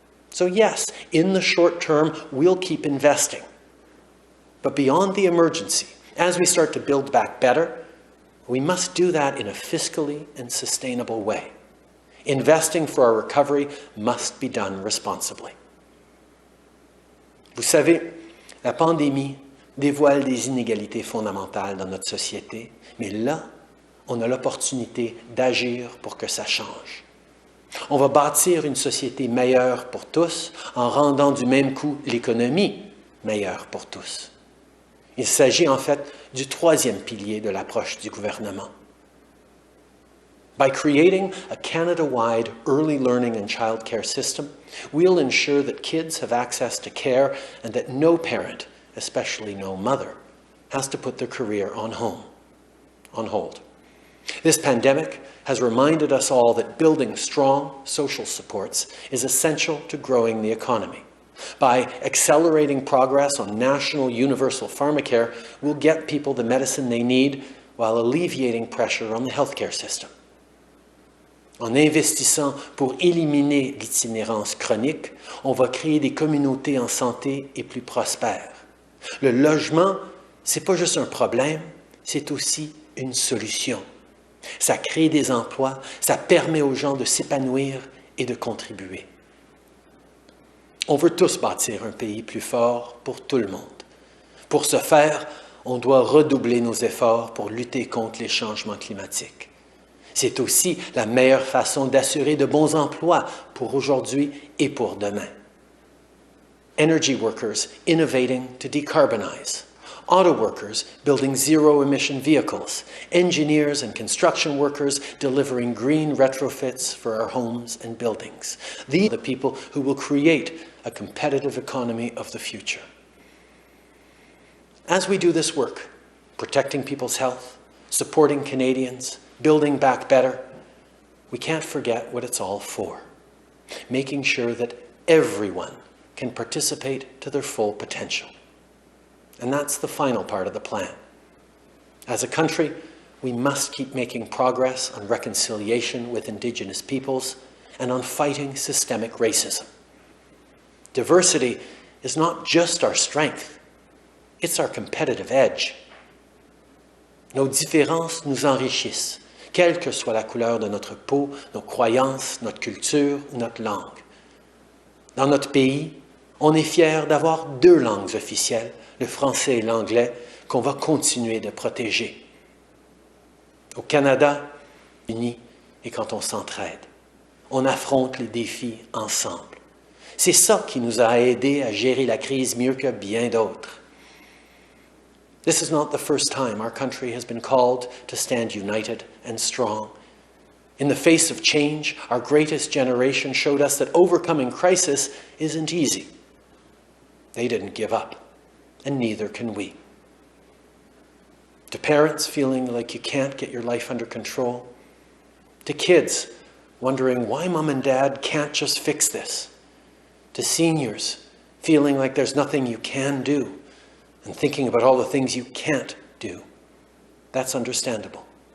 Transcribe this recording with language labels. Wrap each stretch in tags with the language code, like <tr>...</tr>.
<en>So yes, in the short term, we'll keep investing. But beyond the emergency, as we start to build back better, we must do that in a fiscally and sustainable way. Investing for our recovery must be done responsibly.</en> <fr>Vous savez, la pandémie dévoile des inégalités fondamentales dans notre société, mais là, on a l'opportunité d'agir pour que ça change. On va bâtir une société meilleure pour tous en rendant du même coup l'économie meilleure pour tous. Il s'agit en fait du troisième pilier de l'approche du gouvernement.</fr> <en>By creating a Canada-wide early learning and childcare system, we'll ensure that kids have access to care and that no parent, especially no mother, has to put their career on hold. This pandemic has reminded us all that building strong social supports is essential to growing the economy. By accelerating progress on national universal pharmacare, we'll get people the medicine they need while alleviating pressure on the healthcare system.</en> <fr>En investissant pour éliminer l'itinérance chronique, on va créer des communautés en santé et plus prospères. Le logement, c'est pas juste un problème, c'est aussi une solution. Ça crée des emplois, ça permet aux gens de s'épanouir et de contribuer. On veut tous bâtir un pays plus fort pour tout le monde. Pour ce faire, on doit redoubler nos efforts pour lutter contre les changements climatiques. C'est aussi la meilleure façon d'assurer de bons emplois pour aujourd'hui et pour demain.</fr> <en>Energy workers innovating to decarbonize. Auto workers building zero-emission vehicles. Engineers and construction workers delivering green retrofits for our homes and buildings. These are the people who will create a competitive economy of the future. As we do this work, protecting people's health, supporting Canadians, building back better, we can't forget what it's all for. Making sure that everyone can participate to their full potential. And that's the final part of the plan. As a country, we must keep making progress on reconciliation with Indigenous peoples and on fighting systemic racism. Diversity is not just our strength, it's our competitive edge.</en> <fr>Nos différences nous enrichissent, quelle que soit la couleur de notre peau, nos croyances, notre culture ou notre langue. Dans notre pays, on est fiers d'avoir 2 langues officielles, le français et l'anglais, qu'on va continuer de protéger. Au Canada, unis et quand on s'entraide, on affronte les défis ensemble. C'est ça qui nous a aidés à gérer la crise mieux que bien d'autres.</fr> <en>This is not the first time our country has been called to stand united and strong. In the face of change, our greatest generation showed us that overcoming crisis isn't easy. They didn't give up, and neither can we. To parents feeling like you can't get your life under control, to kids wondering why mom and dad can't just fix this, to seniors feeling like there's nothing you can do, and thinking about all the things you can't do. That's understandable.</en>